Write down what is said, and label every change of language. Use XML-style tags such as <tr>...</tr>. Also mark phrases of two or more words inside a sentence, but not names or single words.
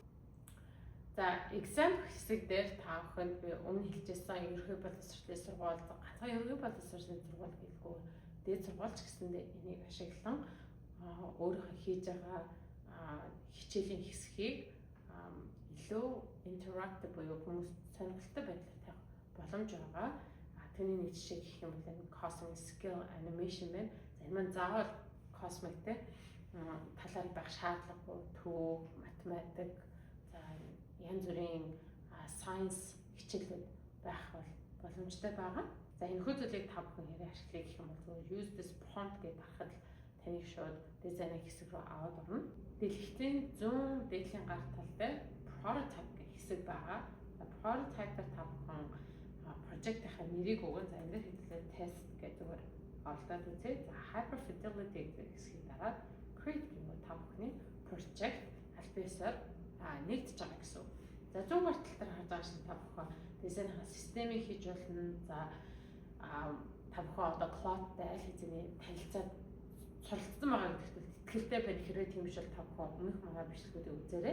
<mn>За example хэсэг дээр та бүхэнд би өмнө хэлжсэн ерөнхий боловсролын сургууль, ганцхан ерөнхий боловсролын сургууль гэлгүй дээд сургуульч гэсэндээ энийг ашиглан өөрийнхөө хийж байгаа хичээлийн хэсгийг илүү interactive буюу хүмүүс сонирхолтой байдлаар тавих боломж байгаа. Түүний нэг жишээ гэх юм бол энэ</mn> <en>cosmic skill animation</en> <mn>байна. За энэ маань заавал cosmic-тэй талаар байх шаардлагагүй төв, математик, за янз бүрийн science хичээлүүд байх боломжтой байгаа. За энэхүү зүйлийг та бүхэн хэрэг ашиглая гэх юм бол</mn> <en>use this prompt</en> <mn>гэж харахад таныг шууд дизайн хэсэг рүү аваад орно. Дэлгэцийн зүүн дээдлийн гар тал дээр prototype гэх хэсэг байгаа. Prototype-аар та бүхэн project-ийн нэрийг өгөн за энэ хэвлэлээр test гэдэг зүгээр олдоод үзье. За</mn> <en>hyper fidelity</en> <mn>гэдэг хэсгийг дараад create гэх та бүхний project альбисаар нэгдэж байгаа гэсэн. За зүүн гар тал дээр харж байгаа шиг та бүхэн дизайнаа системийг хийж болно. За та бүхэн одоо Claude-тай аль хэзээний танилцаад суралцсан байгаа гэдэгт итгэлтэй байх хэрэг тийм биш бол та бүхэн өмнөх манай бичлэгүүдийг үзээрэй.</mn>